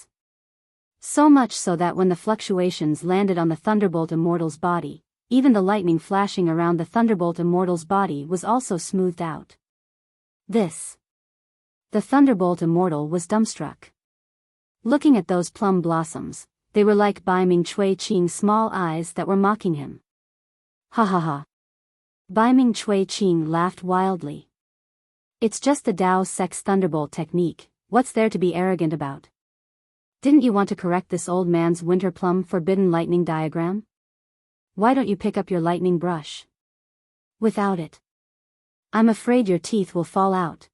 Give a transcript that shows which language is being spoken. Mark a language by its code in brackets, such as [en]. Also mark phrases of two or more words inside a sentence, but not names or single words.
[en] So much so that when the fluctuations landed on the Thunderbolt Immortal's body, even the lightning flashing around the Thunderbolt Immortal's body was also smoothed out. The Thunderbolt Immortal was dumbstruck. Looking at those plum blossoms, they were like Bai Ming Chui Qing's small eyes that were mocking him. Ha ha ha. Bai Ming Chui Qing laughed wildly. It's just the Dao Sex Thunderbolt technique, what's there to be arrogant about? Didn't you want to correct this old man's winter plum forbidden lightning diagram? Why don't you pick up your lightning brush? Without it, I'm afraid your teeth will fall out.